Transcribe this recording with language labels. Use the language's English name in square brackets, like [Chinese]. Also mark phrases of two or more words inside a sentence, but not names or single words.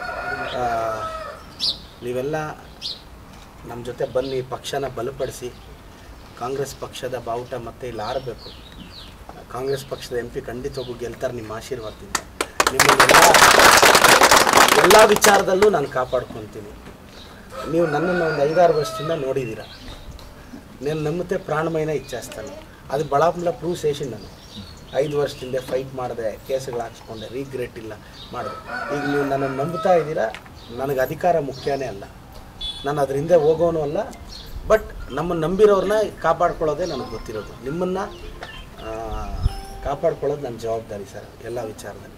[Kannada] ನೀವೆಲ್ಲ ನಮ್ಮ ಜೊತೆ ಬನ್ನಿ, ಪಕ್ಷನ ಬಲಪಡಿಸಿ. ಕಾಂಗ್ರೆಸ್ ಪಕ್ಷದ ಬಾವುಟ ಮತ್ತೆ ಇಲ್ಲಿ ಆರಬೇಕು. ಕಾಂಗ್ರೆಸ್ ಪಕ್ಷದ MP ಖಂಡಿತವಾಗೂ ಗೆಲ್ತಾರೆ ನಿಮ್ಮ ಆಶೀರ್ವಾದದಿಂದ. ನಿಮ್ಮನ್ನೆಲ್ಲ ಎಲ್ಲ ವಿಚಾರದಲ್ಲೂ ನಾನು ಕಾಪಾಡ್ಕೊತೀನಿ. ನೀವು ನನ್ನನ್ನು ಒಂದು 5-6 ವರ್ಷದಿಂದ ನೋಡಿದ್ದೀರ. [Telugu] నేను నమ్మితే ప్రాణమైన ఇచ్చేస్తాను. అది బళాపుల ప్రూవ్ చేసింది. [Kannada] ನಾನು 5 ವರ್ಷದಿಂದ ಫೈಟ್ ಮಾಡಿದೆ, ಕೇಸುಗಳು ಹಾಕ್ಸ್ಕೊಂಡೆ, ರಿಗ್ರೆಟ್ ಇಲ್ಲ ಮಾಡಿದೆ. ಈಗ ನೀವು ನನ್ನನ್ನು ನಂಬ್ತಾ ಇದ್ದೀರಾ. ನನಗೆ ಅಧಿಕಾರ ಮುಖ್ಯನೇ ಅಲ್ಲ, ನಾನು ಅದ್ರ ಹಿಂದೆ ಹೋಗೋನು ಅಲ್ಲ. ಬಟ್ ನಮ್ಮನ್ನು ನಂಬಿರೋರನ್ನ ಕಾಪಾಡ್ಕೊಳ್ಳೋದೇ ನನಗೆ ಗೊತ್ತಿರೋದು. ನಿಮ್ಮನ್ನು ಕಾಪಾಡ್ಕೊಳ್ಳೋದು ನನ್ನ ಜವಾಬ್ದಾರಿ ಸರ್, ಎಲ್ಲ ವಿಚಾರದಲ್ಲಿ.